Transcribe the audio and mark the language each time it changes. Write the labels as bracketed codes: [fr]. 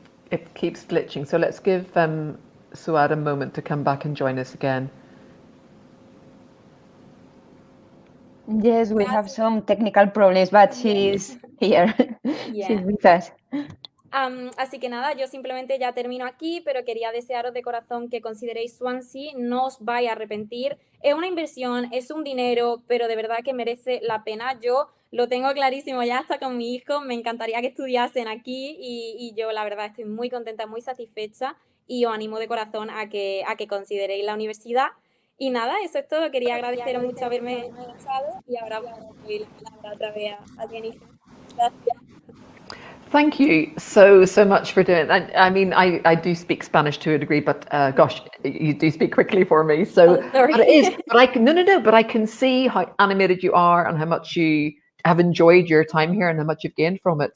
[en] It keeps glitching, so let's give Suad a moment to come back and join us again. Yes, we have some technical problems, but she's here. Yeah. She's with us. [es] Así que nada, yo simplemente ya termino aquí, pero quería desearos de corazón que consideréis Swansea, no os vais a arrepentir. Es una inversión, es un dinero, pero de verdad que merece la pena. Yo lo tengo clarísimo ya hasta con mi hijo, me encantaría que estudiasen aquí y yo la verdad estoy muy contenta, muy satisfecha y os animo de corazón a que consideréis la universidad. Y nada, eso es todo. Quería agradeceros mucho haberme escuchado y ahora doy la palabra otra vez a Jennifer. Gracias. [en] Thank you so much for doing it. I mean, I do speak Spanish to a degree, but gosh, you do speak quickly for me. So, but it is. But I can But I can see how animated you are and how much you have enjoyed your time here and how much you've gained from it.